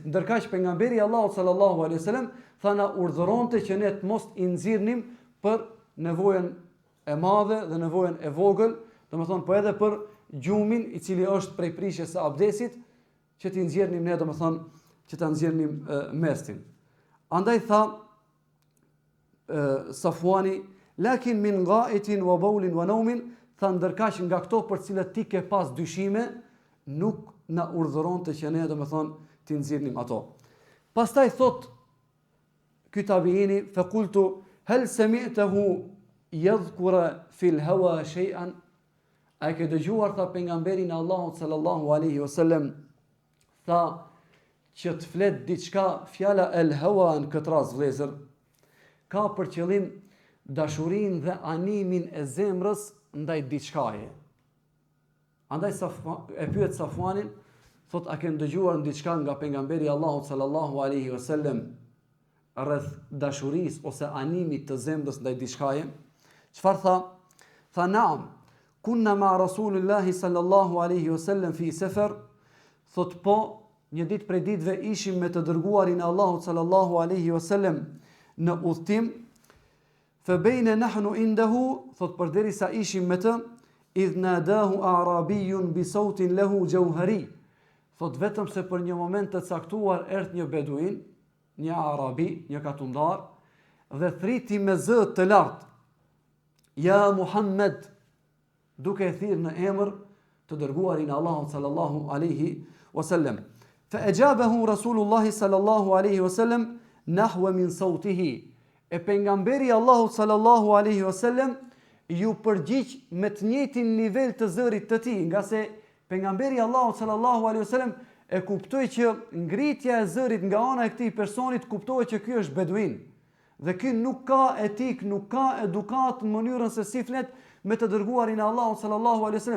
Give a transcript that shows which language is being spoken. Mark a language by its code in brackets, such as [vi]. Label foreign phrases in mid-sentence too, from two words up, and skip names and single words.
[sq] Ndërkaq pejgamberi Allahut [ar] صلى الله عليه وسلم [sq] tha na urdhëronte që ne të mos i nxirrnim për nevojën e madhe dhe nevojën e vogël, domethënë po edhe për gjumin i cili është prej prishjes së abdesit, që ti nxjerrnim ne, domethënë që ta nxjerrnim mestin. Andaj tha Safuani, [ar] لكن من غائط وبول ونوم, [sq] tha ndërkaq nga këto për cilët ti ke pas dyshime, nuk na urdhëronte që ne domethënë ti nxjerrnim ato. Pastaj thot ky tabiini, [ar] فقلت هل سمعته يذكر في الهوى شيئا, [sq] a ke dëgjuar tha pejgamberin e Allahut [ar] صلى الله عليه وسلم [sq] tha që të flet diçka, fjala [ar] الهوى [sq] në këtë rast vëllezër ka për qëllim dashurinë dhe animin e zemrës ndaj diçkaje. Andaj e pyet Safuanin, thot a ke dëgjuar diçka nga pejgamberi i Allahut [ar] صلى الله عليه وسلم [sq] rreth dashurisë ose animit të zemrës ndaj diçkaje? Çfarë tha? Tha [ar] نعم كنا مع رسول الله صلى الله عليه وسلم في سفر, [sq] thot po, një ditë prej ditëve ishim me të dërguarin e Allahut [ar] صلى الله عليه وسلم [sq] në udhtim, [ar] فبينا نحن عنده, [sq] thot përderisa ishim me të, [ar] إذ ناداه أعرابي بصوت له جهوري, [sq] thot vetëm se për një moment të caktuar erdh një beduin, një arabi, një katundar, dhe thriti me zë të lartë, ja Muhammed, duke e thirrë në emër të dërguarin e Allahut [ar] صلى الله عليه وسلم. فأجابه رسول الله صلى الله عليه وسلم نحوا من صوته. [sq] E pejgamberi Allahut [ar] صلى الله عليه وسلم [sq] ju përgjigj me të njëjtin nivel të zërit të tij, nga se pejgamberi Allahut [ar] صلى الله عليه وسلم [sq] e kuptoi që ngritja e zërit nga ana e këtij personit kuptohet që ky është beduin. Dhe ky nuk ka etik, nuk ka edukat në mënyrën se si flet me të dërguarin e Allahut [ar] صلى الله عليه وسلم.